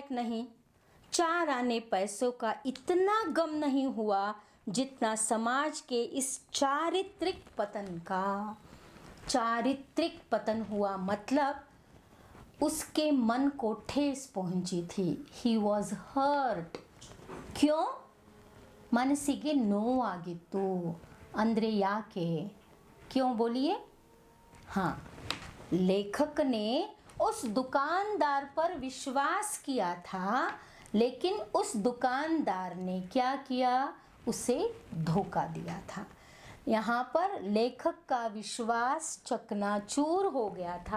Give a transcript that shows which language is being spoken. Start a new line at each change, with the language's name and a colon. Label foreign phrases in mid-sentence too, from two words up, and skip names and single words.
Hindi: नहीं, 4 आने पैसों का इतना गम नहीं हुआ जितना समाज के इस चारित्रिक पतन का। चारित्रिक पतन हुआ मतलब उसके मन को ठेस पहुंची थी।
English: he was hurt.
Kannada: क्यों? मनसिगे ನೋವಾಗಿತ್ತು ಅಂದ್ರೆ ಯಾಕೆ?
Hindi: क्यों बोलिए? हाँ, लेखक ने उस दुकानदार पर विश्वास किया था, लेकिन उस दुकानदार ने क्या किया? उसे धोखा दिया था। यहाँ पर लेखक का विश्वास चकनाचूर हो गया था।